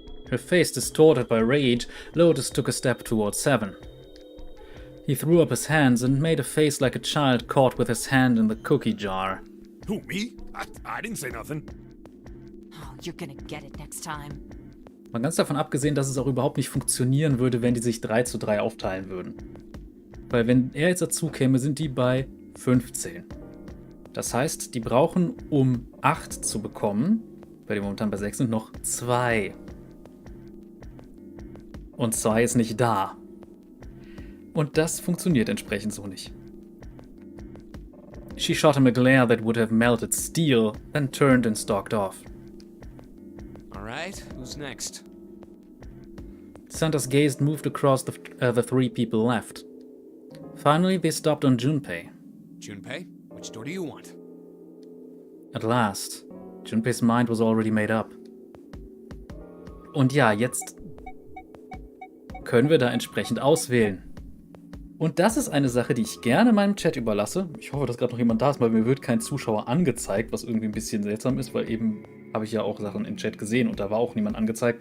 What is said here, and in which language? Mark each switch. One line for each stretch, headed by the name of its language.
English: Her face distorted by rage, Lotus took a step towards 7. He threw up his hands and made a face like a child caught with his hand in the cookie jar. Who, me? I didn't say nothing. Oh, you're gonna get it next time.
German: Mal ganz davon abgesehen, dass es auch überhaupt nicht funktionieren würde, wenn die sich 3:3 aufteilen würden. Weil wenn er jetzt dazu käme, sind die bei 15. Das heißt, die brauchen, um 8 zu bekommen, weil die momentan bei 6 sind, noch 2. Und 2 ist nicht da. Und das funktioniert entsprechend so nicht.
English: She shot him a glare that would have melted steel, then turned and stalked off. Alright, who's next? Santa's gaze moved across the three people left. Finally, they stopped on Junpei. Junpei, which door do you want? At last, Junpei's mind was already made up.
German: Und ja, jetzt können wir da entsprechend auswählen. Und das ist eine Sache, die ich gerne meinem Chat überlasse. Ich hoffe, dass gerade noch jemand da ist, weil mir wird kein Zuschauer angezeigt, was irgendwie ein bisschen seltsam ist, weil eben habe ich ja auch Sachen im Chat gesehen und da war auch niemand angezeigt.